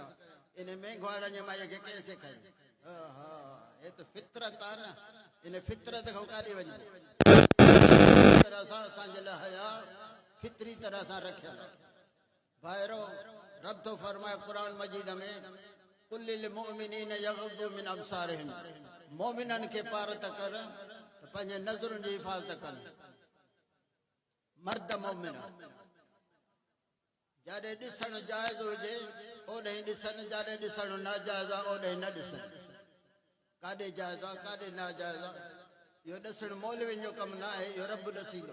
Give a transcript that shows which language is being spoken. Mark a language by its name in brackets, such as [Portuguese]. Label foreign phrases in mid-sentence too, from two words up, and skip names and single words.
[Sindhi] इन महंगवाड़नि जे माईअ खे कंहिं सेखारी? हा, हे त फितरत आहे न, इन फितरत खां काॾे वञे? तरह सां असांजे लाइ हया फितरी तरह सां रखियल आहे। भाइरो, रब थो फरमाए क़ुरान मजीद में, [Arabic] قل للمؤمنين يغضوا من أبصارهم, [Sindhi] मोमिननि खे पार त कर त पंहिंजे नज़रुनि जी हिफ़ाज़त कनि। मर्द मोमिन जाॾे ॾिसणु जाइज़ हुजे ओॾे ॾिसनि, जाॾे ॾिसणु नाजाइज़ आहे ओॾे न ॾिसनि। काॾे जाइज़ आहे काॾे नाजाइज़ आहे, इहो ॾिसणु मौलवियुनि जो कमु न आहे, इहो रब ॾिसींदो।